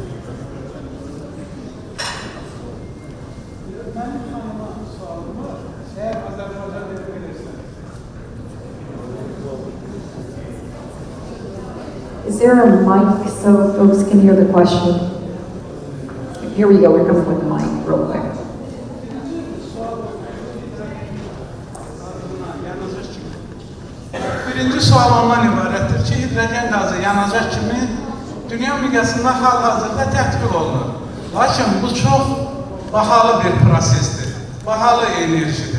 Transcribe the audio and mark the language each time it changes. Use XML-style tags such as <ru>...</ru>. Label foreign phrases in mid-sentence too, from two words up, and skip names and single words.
<en>Is there a mic so folks can hear the question? Here we go, we're coming with the mic real quick.</en> <az>Birinci sual ondan ibarətdir ki, hidrogen gazı yanacaq kimi dünya miqyasında hal-hazırda tətbiq olunur. Lakin bu çox bahalı bir prosesdir, bahalı enerjidir.</az>